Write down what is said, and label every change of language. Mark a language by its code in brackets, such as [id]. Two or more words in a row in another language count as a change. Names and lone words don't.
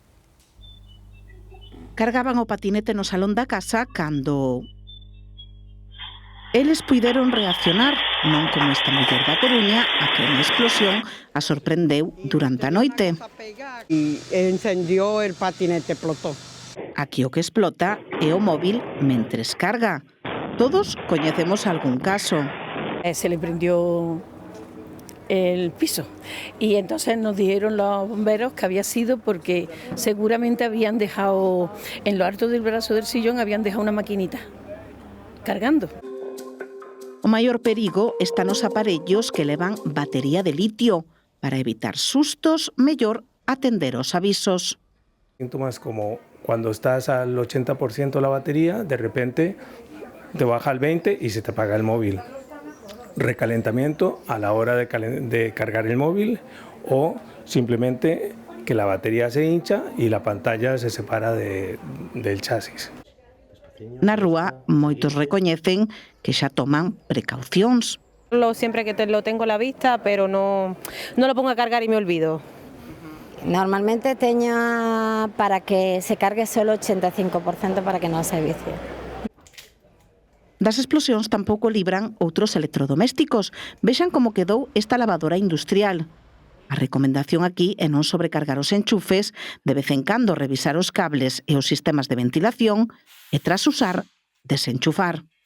[gl] Cargaban o patinete no salón da casa cando eles puideron reaccionar, non como esta muller da Coruña, a que a explosión a sorprendeu durante a noite. [es] E encendió el patinete, explotó. [gl] Aquí o que explota é o móvil mentres carga. Todos coñecemos algún caso. [es] Se le prendió el piso y entonces nos dijeron los bomberos que había sido porque seguramente habían dejado en lo alto del brazo del sillón, habían dejado una maquinita cargando. [gl] O maior perigo está nos aparellos que levan batería de litio. Para evitar sustos, mellor atender os avisos. [es] Síntomas como cuando estás al 80% de la batería, de repente te baja al 20% y se te apaga el móvil. Recalentamiento a la hora de cargar el móvil o simplemente que la batería se hincha y la pantalla se separa del chasis. [gl] Na rúa, moitos recoñecen que xa toman precaucións. [es] Siempre que lo tengo a la vista, pero no lo pongo a cargar y me olvido. [gl] Normalmente teño para que se cargue solo 85% para que non se vicie. Das explosións tampouco libran outros electrodomésticos. Vexan como quedou esta lavadora industrial. A recomendación aquí é non sobrecargar os enchufes, de vez en cando revisar os cables e os sistemas de ventilación e, tras usar, desenchufar.